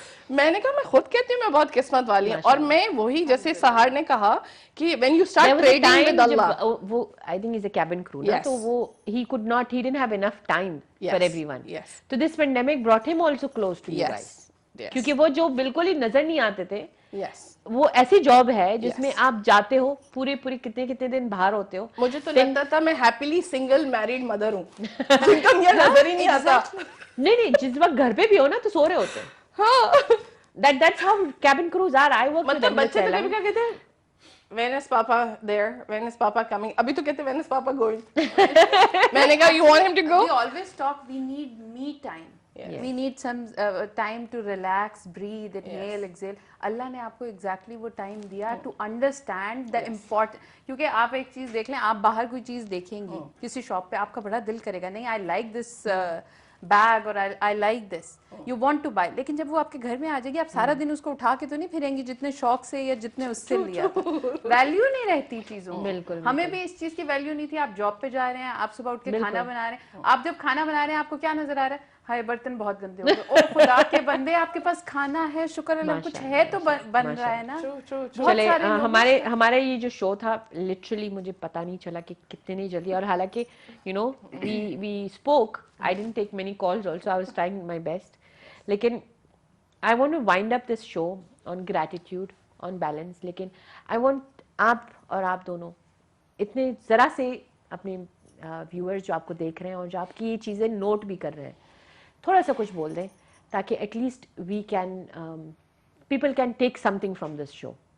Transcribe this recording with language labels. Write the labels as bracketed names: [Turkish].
[Urdu] میں نے کہا میں خود کہتی ہوں میں بہت قسمت والی ہوں. اور میں وہی جیسے سہار نے کہا کہ [English] when you start trading with Allah, [Urdu] وہ [English] I think he's a cabin crew [Urdu] نا, تو وہ [English] he didn't have enough time for everyone. So this pandemic brought him also close to you guys. [Urdu] کیونکہ وہ جو بالکل ہی نظر نہیں آتے تھے, وہ ایسی جاب ہے جس میں آپ جاتے ہو پورے کتنے دن باہر ہوتے ہو. مجھے تو لگتا تھا میں ہیپیلی سنگل میریڈ مدر ہوں جن کا یہ نظر ہی نہیں آتا. نہیں جس وقت گھر پہ بھی ہو نا تو سو رہے ہوتے. [English] That's how cabin crews are. I work with them. [Urdu] بچے تو کبھی کیا کہتے ہیں [English] when is papa there, when is papa coming. [Urdu] ابھی تو کہتے [English] when is papa going. [Urdu] میں نے کہا [English] you want him to go. We always talk we need me time. We need some time to relax, breathe, inhale, exhale. [Urdu] اللہ نے آپ کو [English] exactly وہ time دیا to understand the important. [Urdu] کیونکہ آپ ایک چیز دیکھ لیں, آپ باہر کوئی چیز دیکھیں گی کسی شاپ پہ, آپ کا بڑا دل کرے گا نہیں [English] I like this [Urdu] بیگ اور I like this, [English] you want to buy. [Urdu] لیکن جب وہ آپ کے گھر میں آ جائے گی آپ سارا دن اس کو اٹھا کے تو نہیں پھریں گی جتنے شوق سے یا جتنے اس سے لیا. ویلیو نہیں رہتی چیزوں. بالکل ہمیں بھی اس چیز کی ویلیو نہیں تھی. آپ جاب پہ جا رہے ہیں, آپ صبح اٹھ کے کھانا بنا رہے ہیں, آپ جب کھانا بنا رہے ہیں آپ کو کیا نظر آ رہا ہے, ہائے برتن بہت گندے ہو گئے. او خدا کے بندے آپ کے پاس کھانا ہے, شکر اللہ کچھ ہے تو بن رہا ہے نا. چلے ہمارا یہ جو شو تھا لٹرلی مجھے پتا نہیں چلا کہ کتنے جلدی, اور حالانکہ [English] You know we spoke, I didn't take many calls also, I was trying my best. [Urdu] لیکن [English] I want to wind up this show on gratitude, on balance. [Urdu] لیکن [English] I want [Urdu] آپ اور آپ دونوں اتنے ذرا سے اپنے ویورز جو آپ کو دیکھ رہے ہیں اور جو آپ کی یہ چیزیں نوٹ بھی کر رہے ہیں, تھوڑا سا کچھ بول دیں تاکہ [English] At least we can people can take something from this show.